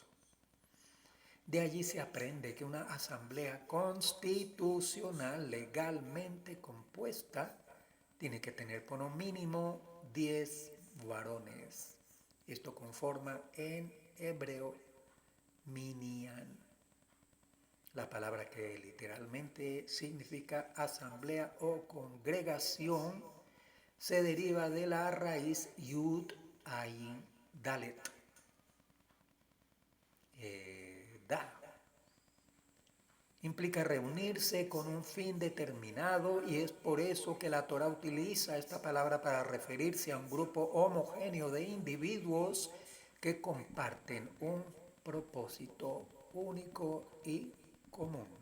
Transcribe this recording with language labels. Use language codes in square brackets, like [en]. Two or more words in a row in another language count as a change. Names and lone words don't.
[es] De allí se aprende que una asamblea constitucional legalmente compuesta tiene que tener como mínimo 10 varones. Esto conforma en hebreo minyan, la palabra que literalmente significa asamblea o congregación se deriva de la raíz [he] יוד עין דלת. [es] Implica reunirse con un fin determinado y es por eso que la Torá utiliza esta palabra para referirse a un grupo homogéneo de individuos que comparten un propósito único y común.